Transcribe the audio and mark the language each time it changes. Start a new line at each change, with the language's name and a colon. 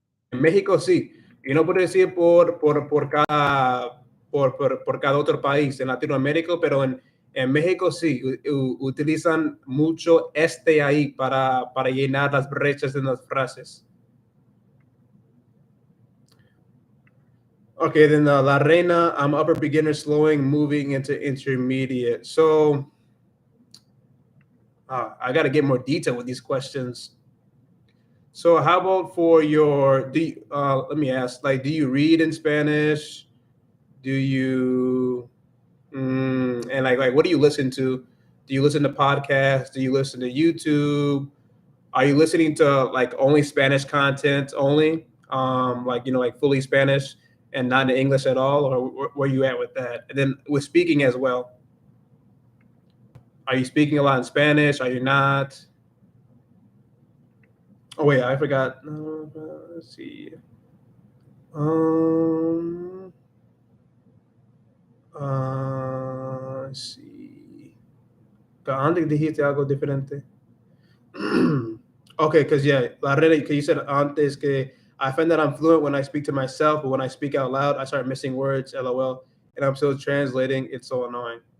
Spanish: En México sí, y no puedo decir por cada otro país en Latinoamérica, pero en México sí, utilizan mucho ahí para llenar las brechas en las frases.
English: Okay, then La Reina, I'm upper beginner, slowing, moving into intermediate. So I got to get more detail with these questions. So how about for your, let me ask, like, do you read in Spanish? Do you, and like, what do you listen to? Do you listen to podcasts? Do you listen to YouTube? Are you listening to like only Spanish content only? Like, like fully Spanish and not in English at all? Or where you at with that? And then with speaking as well, are you speaking a lot in Spanish? Are you not? Oh wait, I forgot. Let's see. Um, let's see.
Spanish: Antes dijiste algo diferente.
English: Okay, because yeah,
Spanish: la realidad,
English: because you said
Spanish: antes que
English: I find that I'm fluent when I speak to myself, but when I speak out loud, I start missing words, lol, and I'm still translating. It's so annoying.